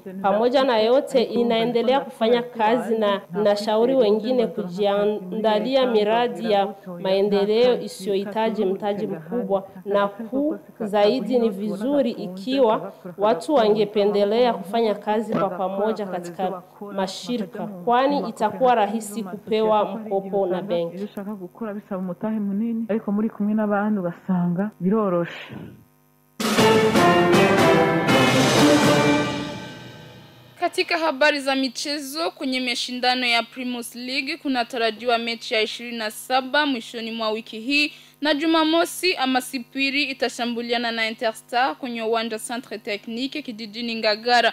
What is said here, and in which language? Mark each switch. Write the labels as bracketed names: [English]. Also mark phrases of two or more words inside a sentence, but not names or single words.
[Swahili] Pamoja na yote, inaendelea kufanya kazi na nashauri wengine kujiandalia miradi ya maendeleo isiyohitaji mtaji mkubwa, na zaidi ni vizuri ikiwa watu wangependelea kufanya kazi kwa pamoja katika mashirika, kwani itakuwa rahisi kupewa mkopo na benki. [Rundi] Ushaka gukora bisaba umutahe munini ariko muri kumwe n'abandi ugasanga biroroshe. [Swahili] Katika habari za michezo, kwenye mashindano ya Premier League kunatarajiwa mechi ya 27 mwishoni mwa wiki hii, na Jumamosi ama Sipiri itashambuliana na Interstar kwenye uwanja Centre Technique kijijini Ngagara.